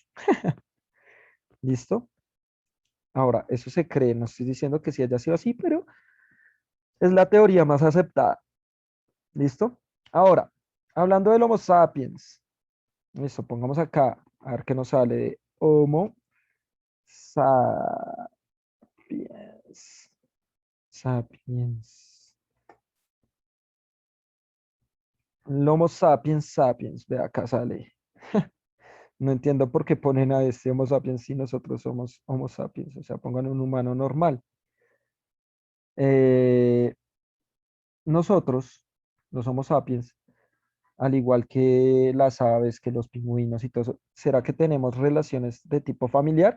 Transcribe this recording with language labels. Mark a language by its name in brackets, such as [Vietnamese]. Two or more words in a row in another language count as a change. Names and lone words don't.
[Spanish] ¿Listo? Ahora, eso se cree, no estoy diciendo que sí haya sido así, pero es la teoría más aceptada. ¿Listo? Ahora, hablando del Homo sapiens. Listo, pongamos acá, a ver qué nos sale de Homo sapiens. Sapiens. El Homo sapiens sapiens. Ve acá sale. No entiendo por qué ponen a este Homo sapiens si nosotros somos Homo sapiens. O sea, pongan un humano normal. Eh, nosotros, los Homo sapiens, al igual que las aves, que los pingüinos y todo eso, ¿será que tenemos relaciones de tipo familiar?